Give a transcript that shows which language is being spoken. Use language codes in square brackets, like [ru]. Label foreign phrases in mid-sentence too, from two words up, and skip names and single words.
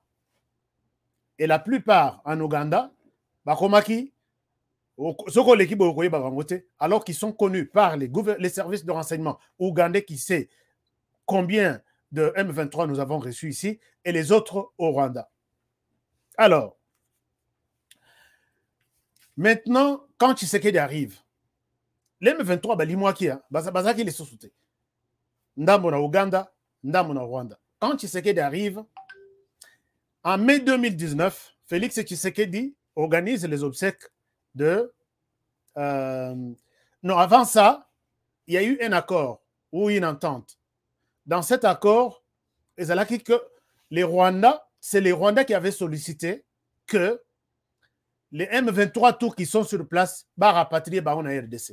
[fr] Et la plupart en Ouganda, Bakomaki, alors qu'ils sont connus par les services de renseignement ougandais qui sait combien de M23 nous avons reçus ici, et les autres au Rwanda. Alors, maintenant, quand Tshisekedi arrive, les M23, Bazaki les sous-soutés. [ln] Ndambo na Ouganda, Ndambo na Rwanda. [fr] Quand Tshisekedi arrive, en mai 2019, Félix Tshisekedi organise les obsèques de... non, avant ça, il y a eu un accord ou une entente. Dans cet accord, ils ont dit que les Rwandais, c'est les Rwandais qui avaient sollicité que les M23 tours qui sont sur place va rapatrier en RDC.